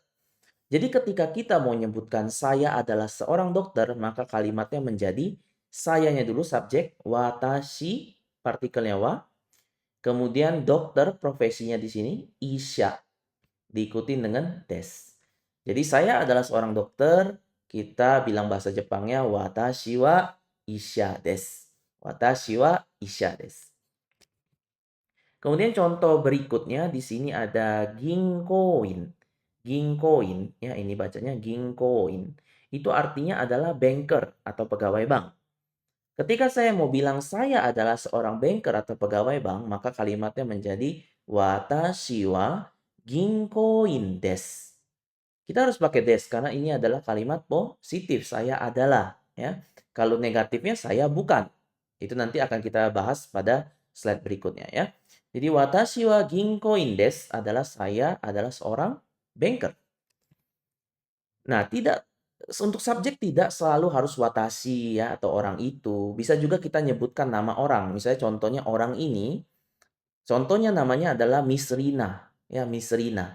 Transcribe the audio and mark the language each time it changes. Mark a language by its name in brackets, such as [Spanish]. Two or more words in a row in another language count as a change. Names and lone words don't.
[Indonesian] Jadi ketika kita mau menyebutkan saya adalah seorang dokter, maka kalimatnya menjadi sayanya dulu subjek, watashi, partikelnya wa. Kemudian dokter profesinya di sini, isya. Diikuti dengan des. Jadi saya adalah seorang dokter, kita bilang bahasa Jepangnya [Japanese] 私は医者です. 私は医者です. [Indonesian] Kemudian contoh berikutnya di sini ada ginkoin. Ginkoin, ya ini bacanya ginkoin. Itu artinya adalah banker atau pegawai bank. Ketika saya mau bilang saya adalah seorang banker atau pegawai bank, maka kalimatnya menjadi [Japanese] 私は銀行員です. [Indonesian] Kita harus pakai des karena ini adalah kalimat positif. Saya adalah, ya. Kalau negatifnya saya bukan. Itu nanti akan kita bahas pada slide berikutnya ya. Jadi [Japanese] 私は銀行員です [Indonesian] adalah saya adalah seorang banker. Nah, tidak untuk subjek tidak selalu harus watashi ya atau orang itu. Bisa juga kita nyebutkan nama orang. Misalnya contohnya orang ini, contohnya namanya adalah Miss Rina, ya Miss Rina.